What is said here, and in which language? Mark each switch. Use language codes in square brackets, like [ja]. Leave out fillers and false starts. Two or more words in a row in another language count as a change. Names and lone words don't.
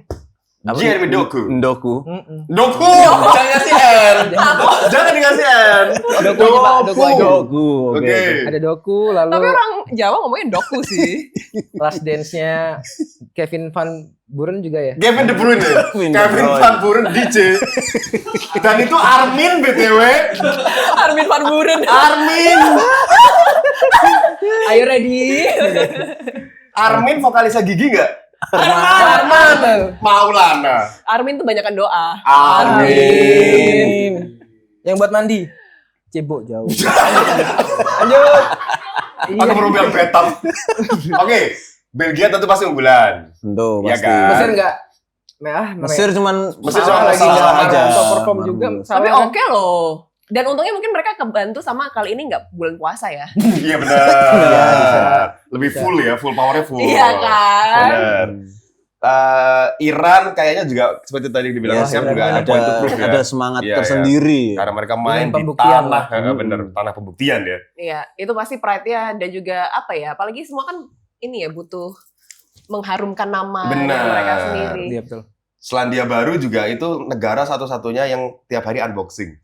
[id] Jeremy Doku. Ndoku. Doku. Jangan ngasih N. Jangan dikasih N. Doku aja, Pak. Doku aja. Doku. Oke. Ada Doku, lalu Tapi orang Jawa ngomongnya doku sih. [en] last dance- [id] nya Kevin Van Buren juga ya. Kevin De Bruyne. Kevin De Kevin Bruyne. Van Buren DJ. Dan itu Armin BTW. Armin van Buren. Armin. Ayo ready. Armin vokalisnya Gigi nggak? Arman. Maulana. Armin tuh banyakan doa. Amin. Yang buat mandi. Cebok jauh. Lanjut. Aku perlu bilang betap. Oke, Belgia tentu pasti unggulan. Tentu Iya pasti. kan? Mesir enggak? Mesir cuman Mesir salah cuma lagi salah aja. Untuk perform juga. Tapi Salah kan? oke loh. Dan untungnya mungkin mereka kebantu sama kali ini nggak bulan puasa ya. Iya benar. Lebih full ya, [en] full powernya [id] full. Iya kan? Benar. Iran kayaknya juga seperti tadi dibilang Ya, Siap Iran juga ada ada- [en] point to prove ya. [id] Ada semangat Iya, tersendiri. Karena mereka main Dengan di pembuktian tanah, lah. bener, tanah pembuktian ya. Iya, itu pasti pride-nya dan juga apa ya? Apalagi semua kan ini ya butuh mengharumkan nama Benar. mereka sendiri. Iya betul. Selandia Baru juga itu negara satu-satunya yang tiap hari unboxing.